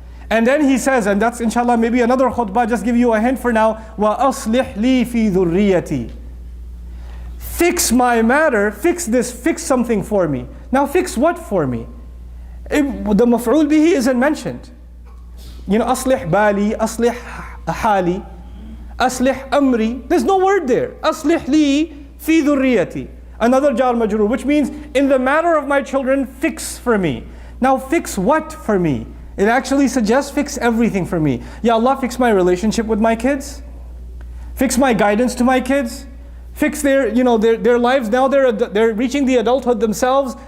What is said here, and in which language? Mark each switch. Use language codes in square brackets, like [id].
[en] And then he says, and that's inshallah maybe another khutbah, just give you a hint for now, وَأَصْلِحْ لِي فِي ذُرِّيَّتِي. Fix my matter, fix this, fix something for me. Now fix what for me? The maf'ul bihi isn't mentioned. [ar] You know, أصلح بالي, أصلح حالي, أصلح أمري. [en] There's no word there. أصلح لي في ذريتي. Another jar majrur, which means in the matter of my children, fix for me. Now fix what for me? It actually suggests fix everything for me. Ya Allah, fix my relationship with my kids. Fix my guidance to my kids. Fix their lives. Now they're reaching the adulthood themselves.